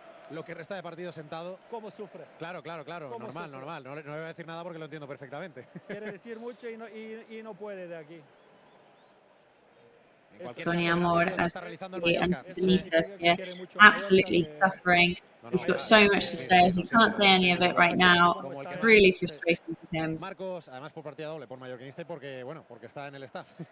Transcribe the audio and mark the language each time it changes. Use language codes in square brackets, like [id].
[es] Lo que resta de partido sentado. ¿Cómo sufre? Claro. Normal. No le voy a decir nada porque lo entiendo perfectamente. Quiere decir mucho y no puede de aquí. [en] Tony Amor and Benitez here, absolutely suffering. He's got so much to say. He can't say any of it right now. Really frustrating for him. [es] Marcos, además por partida doble, por mallorquinista y porque está en el staff.